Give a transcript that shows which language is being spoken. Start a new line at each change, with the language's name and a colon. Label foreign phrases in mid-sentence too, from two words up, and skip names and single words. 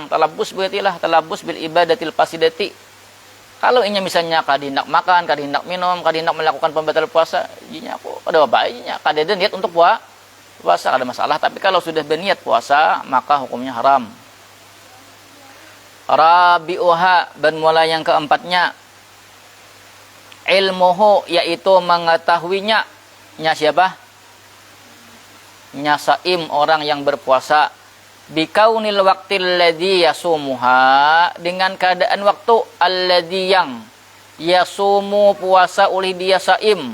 Banjar: Talabus berarti lah
Arabic: التلبس بالعبادة الفاسدة.
Banjar: Kalau inya misalnya kada hendak makan, kada hendak minum, kada hendak melakukan pembatal puasa, inya aku kada apa inya, kada ada niat untuk puasa, kada masalah.
Indonesian: Tapi kalau sudah berniat puasa, maka hukumnya haram. Rabi'uha, bermula yang keempatnya, ilmuhu, yaitu mengetahuinya. Nya siapa? Nya saim, orang yang berpuasa.
Arabic: بكون الوقت الذي يصومها,
Indonesian: dengan keadaan waktu alladzi yang yasumu, puasa oleh dia saim.